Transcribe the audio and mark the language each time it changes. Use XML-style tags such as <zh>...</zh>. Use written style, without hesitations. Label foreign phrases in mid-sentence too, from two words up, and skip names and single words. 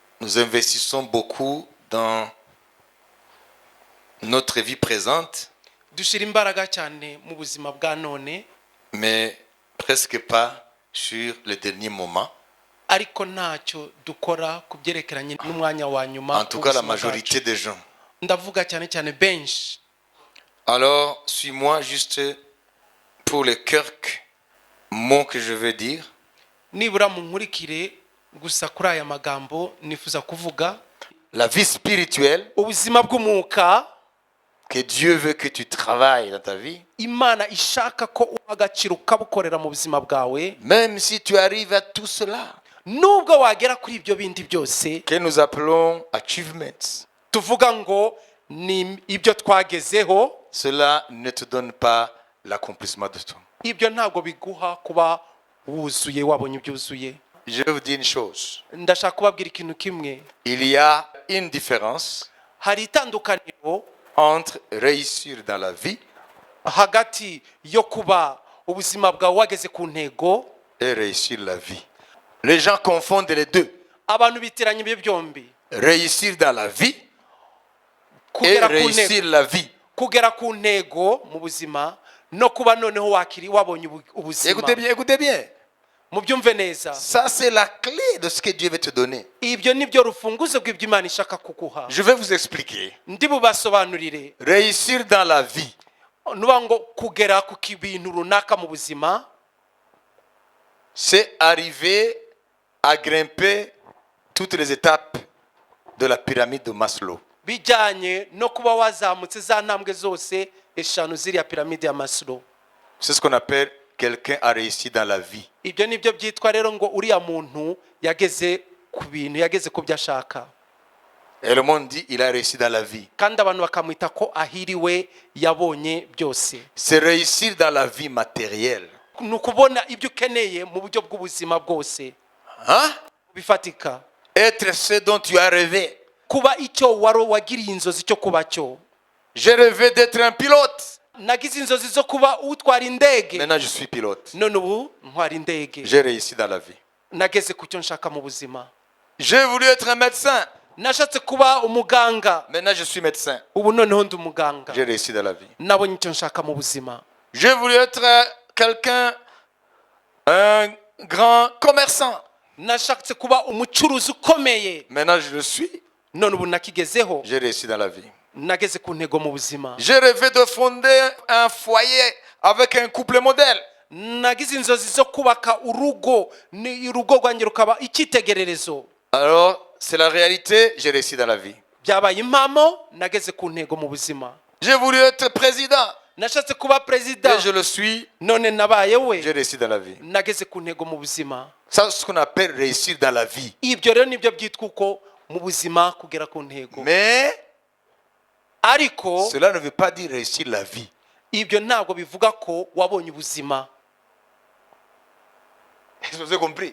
<fr>nous investissons beaucoup dans notre vie présente,</fr> <rw>dushira imbaraga cyane mu buzima bwa none,</rw> <fr>mais presque pas sur les derniers moments.</fr> <rw>ariko ntacyo dukora ku byerekeranye n'umwanya wa nyuma.</rw> <fr>En tout cas, la majorité des gens.</fr> <rw>ndavuga cyane cyane benshi.</rw> <fr>Alors, suis-moi juste pour les quelques mots que je veux dire.</fr> <rw>nibura mu nkurikire gusa kuri aya magambo nifuza kuvuga.</rw> <fr>La vie spirituelle</fr> <rw>ubuzima bw'umwuka</rw> <fr>que Dieu veut que tu travailles dans ta vie,</fr> <rw>Imana ishaka ko uha agaciro ukabukorera mu buzima bwawe,</rw> <fr>même si tu arrives à tout cela,</fr> <rw>nubwo wagera kuri ibyo bindi byose</rw> <fr>que nous appelons achievements,</fr> <rw>tuvuga ngo ni ibyo twagezeho,</rw> <fr>cela ne te donne pas l'accomplissement de tout.</fr> <rw>ibyo ntabwo biguha kuba wuzuye, wabonye ibyuzuye.</rw> <fr>Je vais vous dire une chose.</fr> <rw>ndashaka kubabwira ikintu kimwe.</rw> <fr>Il y a une différence</fr> <rw>hari itandukaniro</rw> <fr>entre réussir dans la vie</fr> <rw>hagati yo kuba ubuzima bwawe wageze ku ntego</rw> <fr>et réussir la vie. Les gens confondent les deux.</fr> <rw>abantu bitiranya ibyo byombi.</rw> <fr>Réussir dans la vie et</fr> <rw>kugera ku</rw> <fr>réussir</fr> <rw>ntego,</rw> <fr>la vie.</fr> <rw>kugera ku ntego mu buzima no kuba noneho wabonye ubuzima.</rw> <fr>Écoutez bien.</fr> <rw>mubyumve neza.</rw> <fr>Ça, c'est la clé de ce que Dieu veut te donner.</fr> <rw>ibyo nibyo rufunguzo rw'ibyo Imana ishaka kuguha.</rw> <fr>Je vais vous expliquer.</fr> <rw>ndi bubasobanurire.</rw> <fr>Réussir dans la vie,</fr> <rw>nuba ngo kugera ku bintu runaka mu buzima,</rw> <fr>c'est arriver à grimper toutes les étapes de la pyramide de Maslow.</fr> <rw>bijyanye no kuba wazamutse za ntambwe zose eshanu ziriya piramide ya Maslow.</rw> <fr>C'est ce qu'on appelle quelqu'un a réussi dans la vie.</fr> <rw>ibyo nibyo byitwa rero ngo uriya muntu yageze ku bintu, yageze ku byo ashaka.</rw> <fr>Et le monde dit il a réussi dans la vie.</fr> <rw>kandi abantu bakamwita ko ahiriwe, yabonye byose.</rw> <fr>C'est réussir dans la vie matérielle.</fr> <rw>ni ukubona ibyo ukeneye mu buryo bw'ubuzima bwose</rw> <fr>Hein?</fr> <rw>bifatika.</rw> <fr>Être ce dont tu as rêvé.</fr> <rw>kuba icyo wagiriye inzozi cyo kuba cyo.</rw> <fr>J'ai rêvé d'être un pilote.</fr> <rw>nagize inzozi zo kuba utwara indege,</rw> <fr>Maintenant je suis pilote.</fr> <rw>none ubu ntwara indege.</rw> <fr>J'ai réussi dans la vie.</fr> <rw>nageze ku cyo nshaka mu buzima.</rw> <fr>J'ai voulu être un médecin.</fr> <rw>nashatse kuba umuganga,</rw> <fr>Maintenant je suis médecin.</fr> <rw>ubu noneho ndi umuganga.</rw> <fr>J'ai réussi dans la vie.</fr> <rw>nabonye icyo nshaka mu buzima.</rw> <fr>J'ai voulu être quelqu'un, un grand commerçant.</fr> <rw>nashatse kuba umucuruzi ukomeye,</rw> <fr>Maintenant je le suis.</fr> <rw>none ubu nakigezeho.</rw> <fr>J'ai réussi dans la vie.</fr> <rw>nageze ku ntego mu buzima.</rw> <fr>J'ai rêvé de fonder un foyer avec un couple modèle.</fr> <rw>nagize inzozi zo kubaka urugo, ni urugo rwanjye rukaba icyitegererezo.</rw> <fr>Alors, c'est la réalité, j'ai réussi dans la vie.</fr> <rw>byabaye impamo, nageze ku ntego mu buzima.</rw> <fr>J'ai voulu être président.</fr> <rw>nashatse kuba perezida,</rw> <fr>Et je le suis,</fr> <rw>none nabaye we,</rw> <fr>j'ai réussi dans la vie.</fr> <rw>nageze ku ntego mu buzima.</rw> <fr>Ça, c'est ce qu'on appelle réussir dans la vie.</fr> <rw>ibyo rero nibyo byitwa uko mu buzima kugera ku ntego.</rw> <fr>Mais</fr> <rw>ariko</rw> <fr>cela ne veut pas dire réussir la vie.</fr> <rw>ibyo ntabwo bivuga ko wabonye ubuzima.</rw> <fr>Vous avez compris?</fr>